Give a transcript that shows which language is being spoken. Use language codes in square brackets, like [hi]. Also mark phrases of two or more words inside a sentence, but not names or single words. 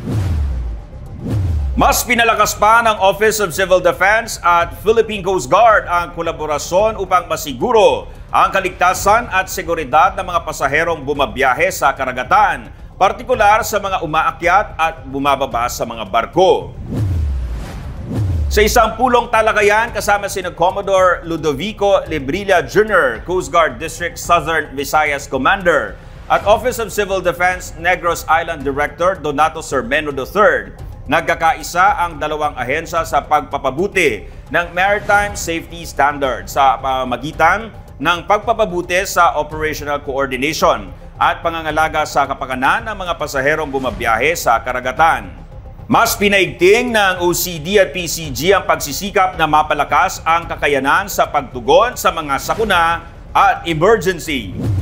[tl] Mas pinalakas pa ng Office of Civil Defense at Philippine Coast Guard ang kolaborasyon upang masiguro ang kaligtasan at seguridad ng mga pasaherong bumabiyahe sa karagatan, partikular sa mga umaakyat at bumababa sa mga barko. Sa isang pulong talakayan kasama sina Commodore Ludovico Lebrilla Jr., Coast Guard District Southern Visayas Commander, at Office of Civil Defense Negros Island Director Donato Sermeno III, nagkakaisa ang dalawang ahensya sa pagpapabuti ng [en] maritime safety standards [tl] sa pamamagitan ng pagpapabuti sa [en] operational coordination [tl] at pangangalaga sa kapakanan ng mga pasaherong bumabiyahe sa karagatan. Mas pinaigting ng OCD at PCG ang pagsisikap na mapalakas ang kakayanan sa pagtugon sa mga sakuna at emergency.